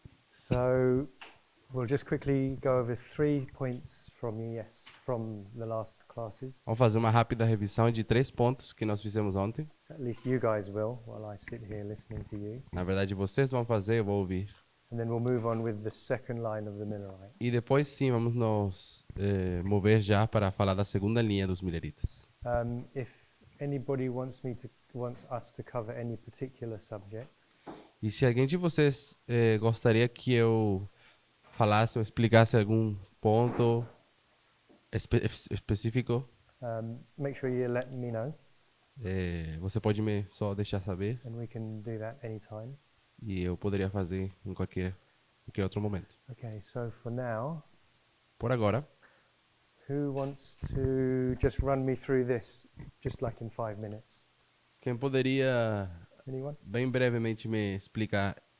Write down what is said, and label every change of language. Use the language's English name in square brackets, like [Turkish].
[English] So we'll just quickly go over 3 points from the last classes. [Portuguese] Vamos fazer uma rápida revisão de 3 pontos que nós fizemos ontem. [English] At least you guys will, while I sit here listening to you. [Portuguese] Na verdade, vocês vão fazer, eu vou ouvir. [English] And then we'll move on with the second line of the Millerites. [Portuguese] E depois, sim, vamos nos mover já para falar da segunda linha dos mileritas. [English] If anybody wants us to cover any particular subject, [Portuguese] E se alguém de vocês gostaria que eu falasse ou explicasse algum ponto específico, [English] make sure you let me know, [Portuguese] você pode me só deixar saber [English] and we can do that anytime. [Portuguese] e eu poderia fazer em qualquer outro momento. [English] Okay, so for now, [Portuguese] Por agora, [English] who wants to just run me through this, just like in 5 minutes? [Portuguese] quem poderia [English] Anyone? [Portuguese] bem brevemente me explicar